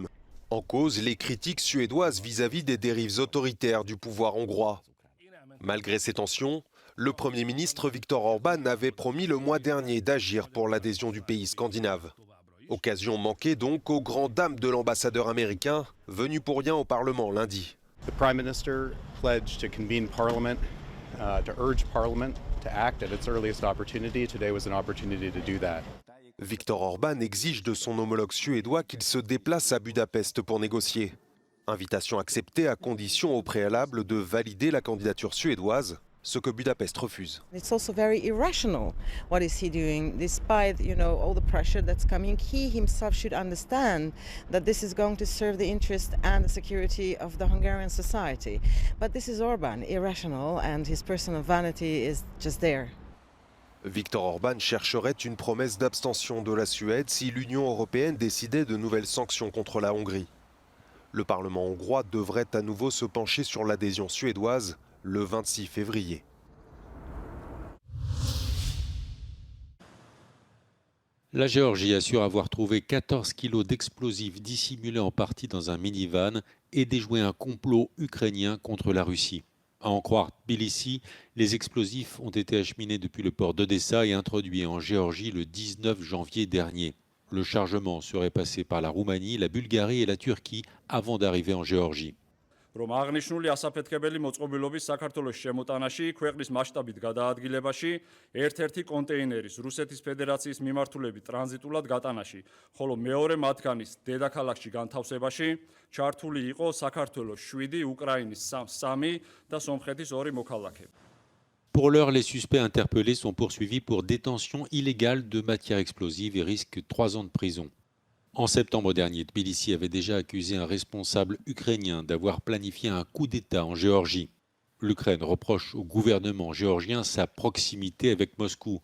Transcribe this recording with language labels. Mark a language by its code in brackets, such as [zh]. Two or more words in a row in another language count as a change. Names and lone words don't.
[fr] En cause, les critiques suédoises vis-à-vis des dérives autoritaires du pouvoir hongrois. Malgré ces tensions, le Premier ministre Viktor Orban avait promis le mois dernier d'agir pour l'adhésion du pays scandinave. Occasion manquée donc aux grandes dames de l'ambassadeur américain, venu pour rien au Parlement lundi. [en] The Prime Minister pledged to convene Parliament, to urge Parliament to act at its earliest opportunity. Today was an opportunity to do that. [fr] Viktor Orban exige de son homologue suédois qu'il se déplace à Budapest pour négocier. Invitation acceptée à condition au préalable de valider la candidature suédoise, ce que Budapest refuse. [en] It's also very irrational. What is he doing? Despite, all the pressure that's coming, he himself should understand that this is going to serve the interest and the security of the Hungarian society. But this is Orban, irrational, and his personal vanity is just there. [fr] Viktor Orban chercherait une promesse d'abstention de la Suède si l'Union européenne décidait de nouvelles sanctions contre la Hongrie. Le Parlement hongrois devrait à nouveau se pencher sur l'adhésion suédoise le 26 février. La Géorgie assure avoir trouvé 14 kilos d'explosifs dissimulés en partie dans un minivan et déjoué un complot ukrainien contre la Russie. À en croire Tbilissi, les explosifs ont été acheminés depuis le port d'Odessa et introduits en Géorgie le 19 janvier dernier. Le chargement serait passé par la Roumanie, la Bulgarie et la Turquie avant d'arriver en Géorgie. [ka] რომ აღნიშნული ასაფეთქებელი მოწყობილობის საქართველოს შემოტანაში ქვეყნის მასშტაბით გადაადგილებაში ერთ-ერთი კონტეინერის რუსეთის ფედერაციის მიმართულებით ტრანზიტულად გატანაში, ხოლო მეორე მათგანის დედაქალაქში განთავსებაში ჩართული იყო საქართველოს 7, უკრაინის 3 და სომხეთის 2 მოქალაქე. [fr] Pour l'heure, les suspects interpellés sont poursuivis pour détention illégale de matières explosives et risquent 3 ans de prison. En septembre dernier, Tbilissi avait déjà accusé un responsable ukrainien d'avoir planifié un coup d'État en Géorgie. L'Ukraine reproche au gouvernement géorgien sa proximité avec Moscou.